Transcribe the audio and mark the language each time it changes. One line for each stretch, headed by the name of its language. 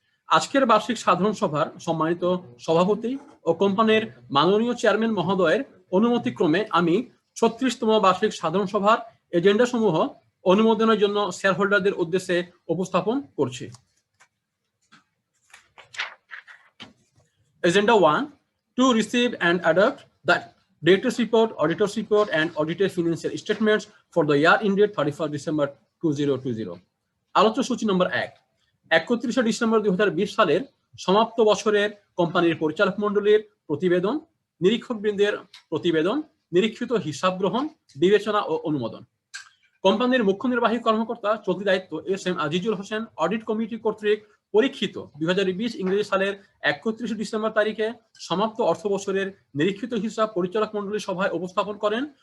Bangla: আজকের বার্ষিক সাধারণ সভার সম্মানিত সভাপতি ও কোম্পানির মাননীয় চেয়ারম্যান মহোদয়ের অনুমতিক্রমে আমি 36তম বার্ষিক সাধারণ সভার এজেন্ডা সমূহ অনুমোদনের জন্য শেয়ার হোল্ডারদের উদ্দেশ্যে উপস্থাপন করছি।
English: Agenda 1, to receive and adopt the Director's Report, Auditor's Report, and Audited Financial Statements for the year ended 31st December 2020.
Bangla: আলোচ্য সূচি নম্বর 1, 31শে ডিসেম্বর 2020 সালের সমাপ্ত বছরের কোম্পানির পরিচালক মণ্ডলীর প্রতিবেদন, নিরীক্ষকবৃন্দের প্রতিবেদন, নিরীক্ষিত হিসাব গ্রহণ, বিবেচনা ও অনুমোদন। কোম্পানির মুখ্য নির্বাহী কর্মকর্তা চলতি দায়িত্ব S M Azizul Hossain audit committee কর্তৃক পরীক্ষিত 2020 ইংরেজি সালের 31 ডিসেম্বর তারিখে সমাপ্ত অর্থ বছরের নিরীক্ষিত হিসাব পরিচালক মণ্ডলী সভায় উপস্থাপন করেন।